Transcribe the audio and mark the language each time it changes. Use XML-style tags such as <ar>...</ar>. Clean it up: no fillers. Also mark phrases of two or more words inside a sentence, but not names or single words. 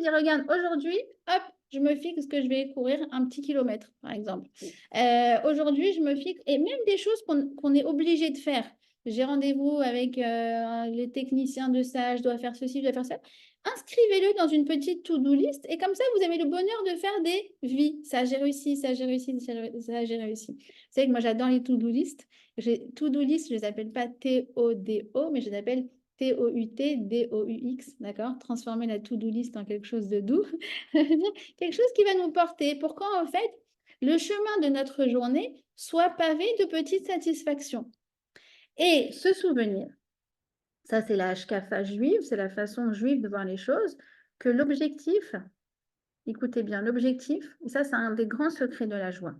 <fr>Dire, regarde, aujourd'hui, hop, je me fixe que je vais courir un petit kilomètre, par exemple. Aujourd'hui, je me fixe, et même des choses qu'on est obligé de faire. J'ai rendez-vous avec les techniciens de ça, je dois faire ceci, je dois faire ça. Inscrivez-le dans une petite</fr> <en>to-do list</en> <fr>et comme ça, vous avez le bonheur de faire des vies. Ça, j'ai réussi, ça, j'ai réussi, ça, j'ai réussi. Vous savez que moi, j'adore les</fr> <en>to-do list. To-do list,</en> <fr>je ne les appelle pas T-O-D-O, mais je les appelle T-O-U-T-D-O-U-X, d'accord? Transformer la</fr> <en>to-do list</en> <fr>en quelque chose de doux. Quelque chose qui va nous porter. Pourquoi, en fait, le chemin de notre journée soit pavé de petites satisfactions. Et se souvenir, ça c'est la hashkafa juive, c'est la façon juive de voir les choses, que l'objectif, écoutez bien, l'objectif, et ça c'est un des grands secrets de la joie.</fr>